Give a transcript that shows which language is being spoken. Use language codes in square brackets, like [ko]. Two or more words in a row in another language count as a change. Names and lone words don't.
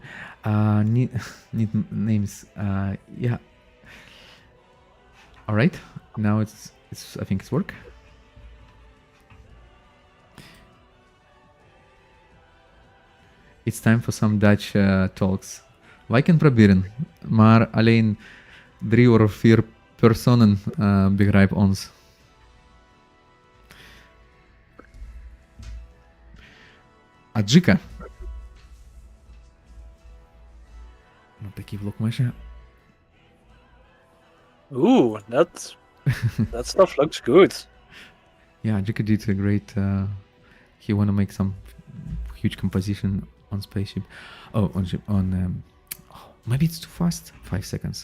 [en] Need names. Yeah. All right. Now it's. I think it's work. It's time for some Dutch talks. [nl] Wij kunnen proberen, maar alleen 3 of 4 personen begrijpen ons. [uk] Аджика. Ну, такий влог може. [en] Ooh, that stuff looks good. Yeah, Aджика did a great... he wanna make some huge composition on spaceship. Oh, on maybe it's too fast. 5 seconds.